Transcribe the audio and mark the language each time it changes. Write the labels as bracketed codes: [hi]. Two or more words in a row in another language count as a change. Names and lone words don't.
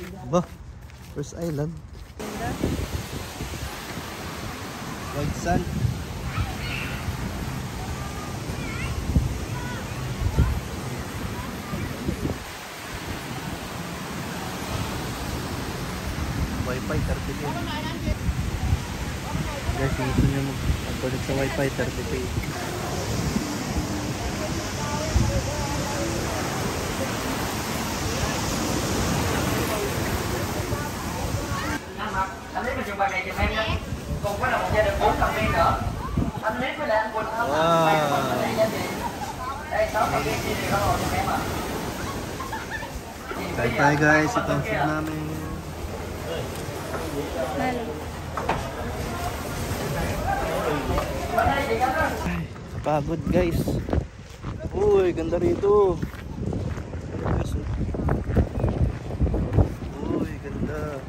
[en] Ba? First island? White sand. Wi-Fi 30p. [tl] Guys, kung gusto nyo mag-connect sa Wi-Fi 30p. [vi] Anh lấy mình bài này cho em nha. Cùng có là một gia đình 4 thành viên nữa. Anh lấy với lại anh Quỳnh không? [en] Wow. [vi] Đây 6 thành viên chia đều đó rồi cho em ạ. [tl] Kain tayo guys, ito ang food namin. Napagod guys. Uy, ganda rito. Uy, ganda.